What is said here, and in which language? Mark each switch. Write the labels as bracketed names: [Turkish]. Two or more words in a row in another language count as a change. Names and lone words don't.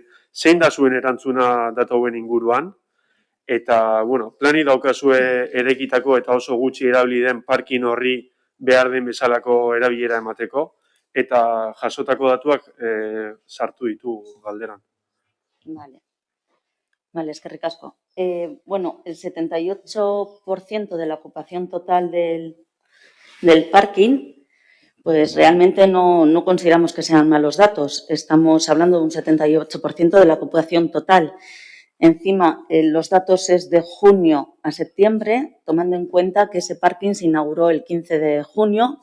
[Basque] Zein da zuen erantzuna datu hauen inguruan? Eta, bueno, plani daukazue erekitako eta oso gutxi erabili den parkin horri behar den bezalako erabilera emateko, eta jasotako datuak sartu ditu galderan. Vale, eskerrik asko. [Spanish] Bueno, el 78% de la ocupación total del parking, pues realmente no consideramos que sean malos datos. Estamos hablando de un 78% de la ocupación total. Encima, los datos es de junio a septiembre, tomando en cuenta que ese parking se inauguró el 15 de junio.